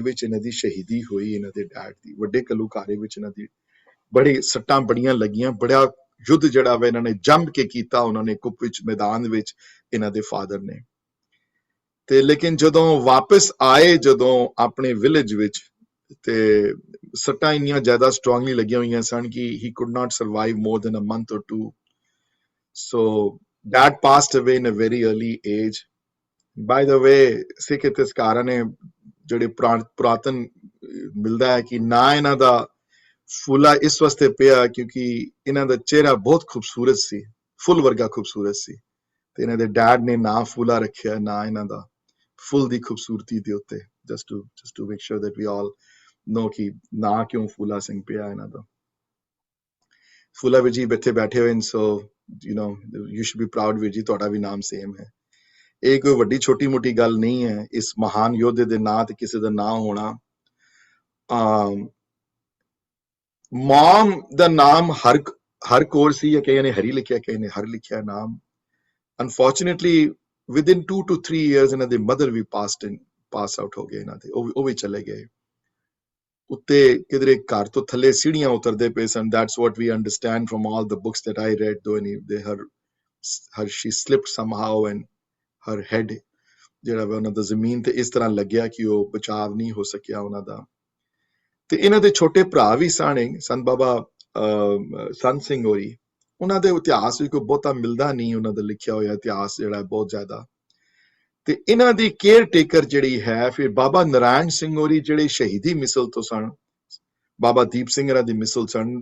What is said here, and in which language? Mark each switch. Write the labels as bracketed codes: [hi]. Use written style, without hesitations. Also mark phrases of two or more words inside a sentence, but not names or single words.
[pa] ਵਿੱਚ ਇਹਨਾਂ ਦੀ ਸ਼ਹੀਦੀ ਹੋਈ ਇਹਨਾਂ ਦੇ ਡੈਡ ਦੀ ਵੱਡੇ ਘੱਲੂਘਾਰੇ ਵਿੱਚ ਇਹਨਾਂ ਦੀ ਬੜੀ ਸੱਟਾਂ ਬੜੀਆਂ ਲੱਗੀਆਂ ਬੜਾ ਯੁੱਧ ਜਿਹੜਾ ਵਾ ਇਹਨਾਂ ਨੇ ਜੰਮ ਕੇ ਕੀਤਾ ਉਹਨਾਂ ਨੇ ਕੁੱਪ ਵਿੱਚ ਮੈਦਾਨ ਵਿੱਚ ਇਹਨਾਂ ਦੇ ਫਾਦਰ ਨੇ ਤੇ ਲੇਕਿਨ ਜਦੋਂ ਵਾਪਸ ਆਏ ਜਦੋਂ ਆਪਣੇ ਵਿਲੇਜ ਵਿੱਚ ਤੇ ਸੱਟਾਂ ਇੰਨੀਆਂ ਜ਼ਿਆਦਾ ਸਟਰੋਂਗਲੀ ਲੱਗੀਆਂ ਹੋਈਆਂ ਸਨ ਕਿ [en] he could not survive more than a month or 2 so Dad passed away in a very early age. By the way, [pa] ਸਿੱਖ ਇਤਿਹਾਸਕਾਰਾਂ ਨੇ ਜਿਹੜੇ ਪੁਰਾਤਨ ਮਿਲਦਾ ਹੈ ਕਿ ਨਾ ਇਹਨਾਂ ਦਾ ਫੁੱਲਾ ਇਸ ਵਾਸਤੇ ਪਿਆ ਕਿਉਂਕਿ ਇਹਨਾਂ ਦਾ ਚਿਹਰਾ ਬਹੁਤ ਖੂਬਸੂਰਤ ਸੀ, ਫੁੱਲ ਵਰਗਾ ਖੂਬਸੂਰਤ ਸੀ, ਤੇ ਇਹਨਾਂ ਦੇ ਡੈਡ ਨੇ ਨਾਂ ਫੁੱਲਾ ਰੱਖਿਆ, ਨਾ ਇਹਨਾਂ ਦਾ ਫੁੱਲ ਦੀ ਖੂਬਸੂਰਤੀ ਦੇ ਉੱਤੇ, [en] just to make sure that we all know [pa] ਕਿ ਨਾਂ ਕਿਉਂ ਫੂਲਾ ਸਿੰਘ ਪਿਆ ਇਹਨਾਂ ਦਾ। ਫੂਲਾ ਵੀਰ ਜੀ ਇੱਥੇ ਬੈਠੇ ਹੋਏ ਨੇ, ਸੋ [en] you should be proud [pa] ਵੀਰ ਜੀ, ਤੁਹਾਡਾ ਵੀ ਨਾਮ ਸੇਮ ਹੈ। ਇਹ ਕੋਈ ਵੱਡੀ ਛੋਟੀ ਮੋਟੀ ਗੱਲ ਨਹੀਂ ਹੈ, ਇਸ ਮਹਾਨ ਯੋਧੇ ਦੇ ਨਾਂ ਤੇ ਕਿਸੇ ਦਾ ਨਾਂ ਹੋਣਾ। ਮੌਮ ਦਾ ਨਾਮ ਹਰ ਕੌਰ ਸੀ, ਜਾਂ ਕਈਆਂ ਨੇ ਹਰੀ ਲਿਖਿਆ, ਕਈਆਂ ਨੇ ਹਰ ਲਿਖਿਆ ਨਾਮ। [en] unfortunately within 2 to 3 years [pa] ਇਹਨਾਂ ਦੇ ਮਦਰ ਵੀ [en] pass out [pa] ਹੋ ਗਏ ਇਹਨਾਂ ਦੇ, ਉਹ ਵੀ ਚਲੇ ਗਏ। ਉੱਤੇ ਕਿਧਰੇ ਘਰ ਤੋਂ ਥੱਲੇ ਸੀੜੀਆਂ ਉਤਰਦੇ ਪਏ ਸਨ। [en] that's what we understand from all the books that I read, though she slipped somehow and her head [pa] ਜਿਹੜਾ ਵਾ ਉਹਨਾਂ ਦਾ ਜ਼ਮੀਨ ਤੇ ਇਸ ਤਰ੍ਹਾਂ ਲੱਗਿਆ ਕਿ ਉਹ ਬਚਾਵ ਨਹੀਂ ਹੋ ਸਕਿਆ ਉਹਨਾਂ ਦਾ। ਤੇ ਇਹਨਾਂ ਦੇ ਛੋਟੇ ਭਰਾ ਵੀ ਸਨ, ਸੰਤ ਬਾਬਾ ਸੰਤ ਸਿੰਘ ਹੋਰੀ, ਉਹਨਾਂ ਦੇ ਇਤਿਹਾਸ ਵੀ ਕੋਈ ਬਹੁਤਾ ਮਿਲਦਾ ਨਹੀਂ, ਉਹਨਾਂ ਦਾ ਲਿਖਿਆ ਹੋਇਆ ਇਤਿਹਾਸ ਜਿਹੜਾ ਬਹੁਤ ਜ਼ਿਆਦਾ। ਤੇ ਇਹਨਾਂ ਦੀ ਕੇਅਰ ਟੇਕਰ ਜਿਹੜੀ ਹੈ ਫਿਰ ਬਾਬਾ ਨਾਰਾਇਣ ਸਿੰਘ ਹੋਰੀ, ਜਿਹੜੇ ਸ਼ਹੀਦੀ ਮਿਸਲ ਤੋਂ ਸਨ, ਬਾਬਾ ਦੀਪ ਸਿੰਘ ਹੋਰਾਂ ਦੀ ਮਿਸਲ ਸਨ।